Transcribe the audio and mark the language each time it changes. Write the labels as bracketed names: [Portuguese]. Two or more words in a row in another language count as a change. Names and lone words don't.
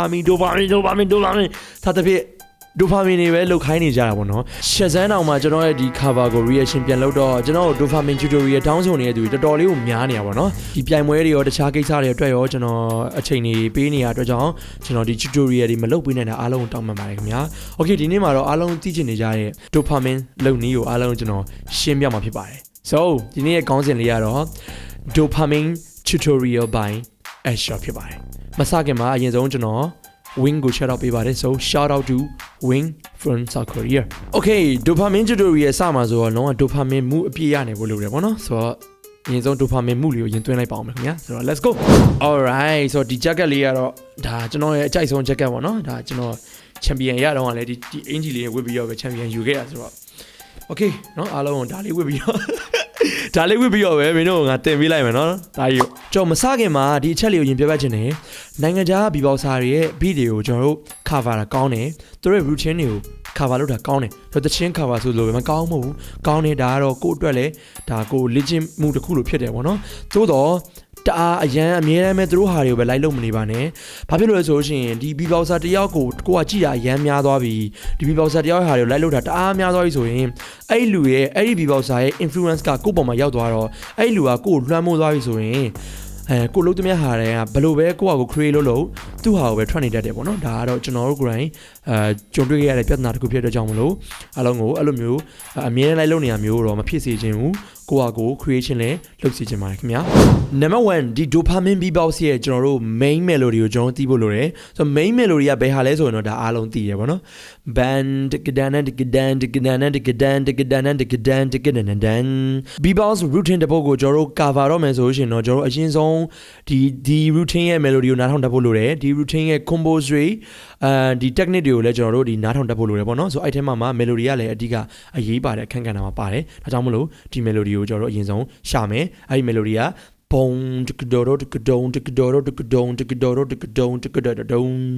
[Burmese] သာတဖြင့်dopamine တွေပဲလောက်ခိုင်းနေကြတာပေါ့နော်ရှက်စန်းအောင်မှာကျွန်တော်ရဲ့ဒီ cover ကို reaction ပြန်လုပ်တော့ကျွန်တော် [English] dopamine tutorial [Burmese] တောင်းဆိုနေတဲ့သူတွေတော်တော်လေးကိုများနေတာပေါ့နော်ဒီပြိုင်ပွဲတွေရောတခြားကိစ္စတွေအတွက်ရောကျွန်တော်အ ချိန်တွေပေးနေရအတွက်ကြောင့်ကျွန်တော်ဒီ tutorial တွေမလုပ်ပေးနိုင်တာအားလုံးတောင်းပန်ပါတယ်ခင်ဗျာ okay ဒီနေ့မှာတော့အားလုံးသိချင်နေကြတဲ့ dopamine လုပ်နည်းကိုအားလုံးကျွန်တော်ရှင်းပြမှာဖြစ်ပါတယ် so ဒီနေ့ရဲ့ခေါင်းစဉ်လေးကတော့ [English] dopamine tutorial by Asher [Burmese] ဖြစ်ပါတယ်မစခင်မှာအရင်ဆုံးကျွန်တော် Wing ကို [English] shout out [Burmese] ပေးပါတယ် [English] so shout out to Wing from South Korea okay dopamine tutorial [Burmese] စမှာဆိုတော့လုံးဝ dopamine မှုအပြည့်ရနေဖို့လိုတယ်ပေါ့နော်ဆို တော့အရင်ဆုံး dopamine မှုလေးကိုရင်သွင်းလိုက်ပါအောင်ခင်ဗျာဆိုတော့ [English] let's go alright [Burmese] ဆိုတော့ဒီ jacket လေးကတော့ဒါကျွန်တော်ရဲ့အကြိုက်ဆုံး jacket ပေါ့နော်ဒါကျွန်တော် champion ရတော့ကလည်းဒီအင်ဂျီလေးဝတ်ပြီးတော့ပဲ champion ယူခဲ့တာဆိုတော့ okay နော်အားလုံးဒါလေးဝတ်ပြီးတော့ဒါလေးဝတ်ပြီးတော့ပဲမင်းတို့ငါတင်ပေးလိုက်မယ်နော်ဒါကြီးကျွန်တော်မစခင်မှာ ဒီအချက်လေးကိုရင်ပြပြချင်တယ်နိုင်ငံခြားဘီဘောက်ဆာတွေရဲ့ beat တွေကိုကျွန်တော်တို့ cover တာကောင်းတယ်သူတို့ရဲ့ routine တွေကို cover လုပ်တာကောင်းတယ်ဆိုတော့တချင်း cover ဆိုလို့ပဲမကောင်းမဟုတ်ဘူးကောင်းတယ်ဒါကတော့ကိုယ့်အတွက်လည်းဒါကို legend မှုတစ်ခုလိုဖြစ် တယ်ပေါ့နော်သို့တော့တအားအရန်အမြဲတမ်းပဲသူတို့ဟာတွေကိုပဲလိုက်လို့မနေပါနဲ့ဘာဖြစ်လို့လဲဆိုလို့ရှိရင်ဒီ beat boxer တယောက်ကိုကကြည့်တာအရန်များသွားပြီဒီ beat boxer တယောက်ဟာတွေကိုလိုက်လို့တာတအားများသွားပြီဆိုရင်အဲ့ဒီလူရဲ့အဲ့ဒီ [English] beat boxer [Burmese] ရဲ့ influence ကကိုယ့်ပေါ်မှာရောက်သွားတော့အဲ့ဒီလူကကိုယ့် ကိုလွှမ်းမိုးသွားပြီဆိုရင်ကိုလုံးသမျှဟာတွေကဘယ်လိုပဲကိုယ့်ဟာကို create လုပ်သူ့ဟာကိုပဲထွက်နေတတ်တယ်ပေါ့နော်ဒါကတော့ကျွန်တော်တို့ကိုယ်တိုင်ကြုံတွေ့ခဲ့ရတဲ့ပြဿနာတစ်ခုဖြစ်တဲ့ကြောင့်မလို့အားလုံးကိုအဲ့လိုမျိုးအမြဲတမ်းလိုက်လုပ်နေတာမျိုးတော့မဖြစ်စေချင်ဘူးကိုယ့်ဟာကို creation လည်းလုပ်စီချင်ပါတယ်ခင်ဗျာ number 1ဒီ [English] dopamine beatbox [Burmese] ရဲ့ကျွန်တော်တို့ [English] main melody [Burmese] ကိုကျွန်တော်သိဖို့လိုတယ်ဆိုတော့ [English] main melody [Burmese] ကဘယ်ဟာလဲဆိုရင်တော့ဒါအားလုံးသိရပါတော့ band [English] beatbox routine [Burmese] တပုတ်ကိုကျွန်တော်တို့ cover တော့မယ်ဆိုလို့ရှိရင်တော့ကျွန်တော်တို့အရင်ဆုံးဒီ routine ရဲ့ melody ကိုနားထောင်တတ်ဖို့လိုတယ်ဒီ routine ရဲ့ combos တွေဒီ technique တွေကိုလည်းကျွန်တော်တို့ဒီနားထောင်တတ်ဖို့လိုတယ်ပေါ့နော်ဆိုအဲ့ထဲမှာ melody ကလည်းအဓိကအရေးပါတဲ့အခန်းကဏ္ဍမှာပါတယ်ဒါကြောင့်မလို့ဒီ melody ကိုကျွန်တော်တို့အရင်ဆုံးရှာမယ်အဲ့ဒီ melody က ဘုံတကဒိုတကဒုံတကဒိုတကဒုံတကဒိုတကဒုံတကဒဒုံ